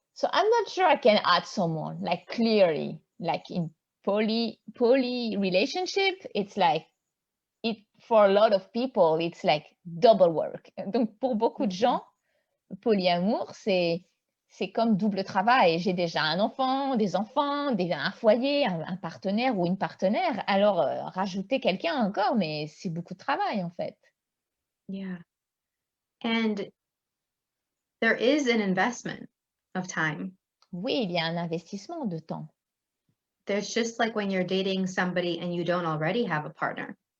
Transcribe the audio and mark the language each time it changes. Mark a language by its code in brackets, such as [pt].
[en] So I'm not sure I can add someone, like clearly, like in poly relationship, it's like, for a lot of people, it's like double work. [fr] Donc, pour beaucoup de gens, polyamour, c'est comme double travail. J'ai déjà un enfant, des enfants, un foyer, un partenaire ou une partenaire. Alors, rajouter quelqu'un encore, mais c'est beaucoup de travail en fait. [en] Yeah. And there is an investment of time. [fr] Oui, il y a un investissement de temps. [en] There's just like when you're dating somebody and you don't already have a partner.